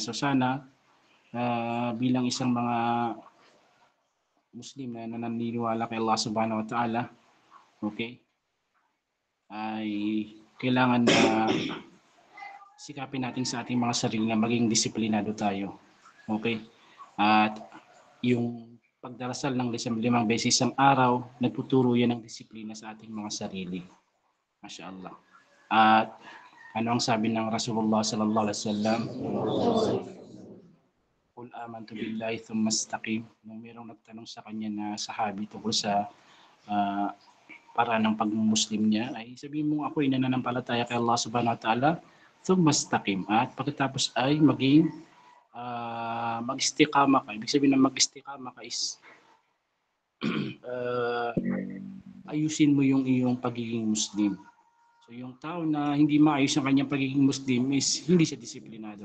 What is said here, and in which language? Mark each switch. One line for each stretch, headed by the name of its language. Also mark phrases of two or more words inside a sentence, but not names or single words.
Filipino: So, sana bilang isang mga Muslim na naniniwala kay Allah
Arabic: سبحانه وتعالى,
Filipino: okay, ay kailangan na sikapin natin sa ating mga sarili na maging disiplinado tayo. Okay? At yung pagdarasal ng 5 beses ang araw, nagtuturo yan ng disiplina sa ating mga sarili.
Arabic: ما شاء الله.
Filipino: At ano ang sabi ng Rasulullah
Arabic: صلى الله عليه وسلم? قل آمنت بالله ثم استقم.
Filipino: Nung mayroong nagtanong sa kanya na sahabi tungkol sa paraan ng pagmuslim niya, ay sabihin mo ako ay nananampalataya kay Allah
Arabic: سبحانه وتعالى, ثم استقم.
Filipino: At pagkatapos ay maging mag-istiqama ka. Ibig sabihin ng mag-istiqama ka is ayusin mo yung iyong pagiging Muslim. So yung tao na hindi maayos ang kanyang pagiging Muslim is hindi siya disiplinado.